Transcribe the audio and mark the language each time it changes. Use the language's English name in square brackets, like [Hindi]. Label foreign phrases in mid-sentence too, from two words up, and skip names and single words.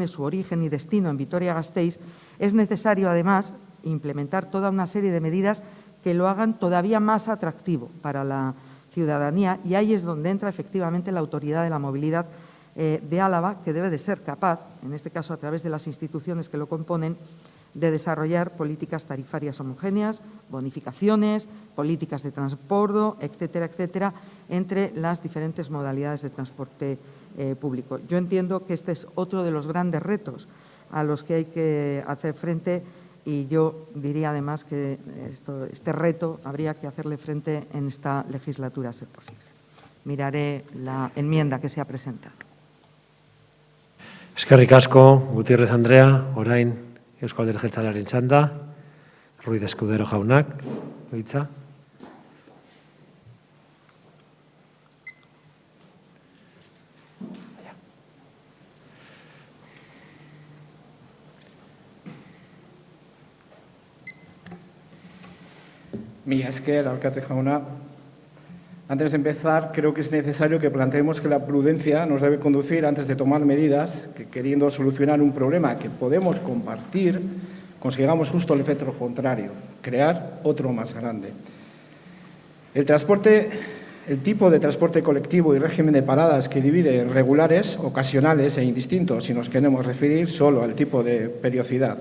[Spanish] su origen y destino en Vitoria-Gasteiz, es necesario además implementar toda una serie de medidas que lo hagan todavía más atractivo para la ciudadanía, y ahí es donde entra efectivamente la Autoridad de la Movilidad de Álava, que debe de ser capaz, en este caso a través de las instituciones que lo componen, de desarrollar políticas tarifarias homogéneas, bonificaciones, políticas de transporte, etcétera, etcétera, entre las diferentes modalidades de transporte público. Yo entiendo que este es otro de los grandes retos a los que hay que hacer frente, y yo diría además que este reto habría que hacerle frente en esta legislatura, a ser posible. Miraré la enmienda que se ha presentado. [Basque] Eskerrik asko, Gutiérrez Andrea, orain Eusko Alderdi Jeltzalearen txanda, Ruiz Escudero jaunak, hitza. Mila esker, alkate jauna. [Spanish] Antes de empezar, creo que es necesario que planteemos que la prudencia nos debe conducir, antes de tomar medidas, que queriendo solucionar un problema que podemos compartir, consigamos justo el efecto contrario, crear otro más grande. El tipo de transporte colectivo y régimen de paradas que divide en regulares, ocasionales e indistintos, si nos queremos referir solo al tipo de periodicidad.